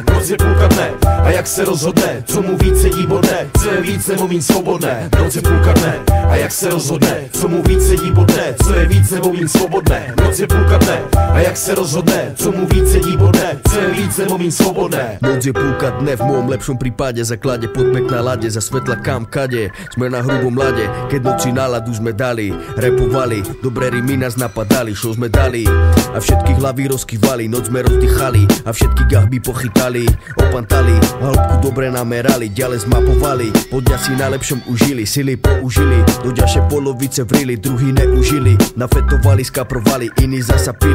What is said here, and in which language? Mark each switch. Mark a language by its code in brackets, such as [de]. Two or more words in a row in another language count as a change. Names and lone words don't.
[cs] Noc je půlka dne a jak se rozhodne, co mu víc sedí bodne, co je víc nebo míň svobodné. Noc je půlka dne a jak se rozhodne, co mu víc sedí bodne, co je víc nebo míň svobodné. Noc je půlka dne a jak se rozhodne, co mu víc sedí bodne, co je víc nebo míň svobodné. Noc je půlka dne, [sk] v mojom lepšom prípade zaklade podmek na lade, za svetla kam kade. Sme na hrubom lade, keď noci náladu sme dali, repovali, dobré rymy nás napadali. Show sme dali a všetky hlavy rozkývali, noc sme rozdýchali a všetky gahby pochytali, opantali, hĺbku dobre namerali, ďalej zmapovali, podňa si najlepšom užili, sily použili, do ďalšej polovice vrili, druhý neužili, nafetovali, skaprovali, iní zasa pili,